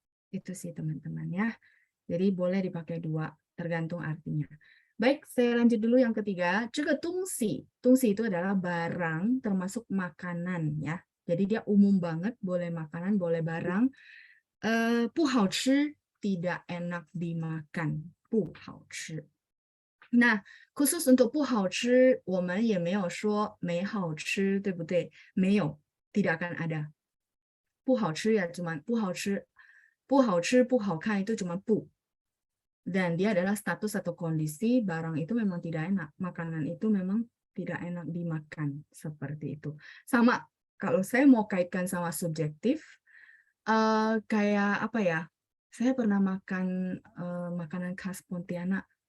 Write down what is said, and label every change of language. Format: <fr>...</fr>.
<id>Itu sih teman-teman ya. Jadi boleh dipakai dua tergantung artinya. Baik, saya lanjut dulu yang ketiga. Juga tungsi. Tungsi itu adalah barang termasuk makanan ya. Jadi dia umum banget, boleh makanan, boleh barang. 不好吃 tidak enak dimakan.</id> <zh>不好吃. Nah, khusus untuk 不好吃，我们也没有说没好吃，对不对？</zh> <id>没有， tidak akan ada.</id> <zh>不好吃 ya cuma 不好吃，不好吃不好看 itu cuma 不.</zh> <id>Dan dia adalah status atau kondisi barang itu memang tidak enak, makanan itu memang tidak enak dimakan seperti itu. Sama kalau saya mau kaitkan sama subjektif, kayak apa ya? Saya pernah makan makanan khas Pontianak.</id>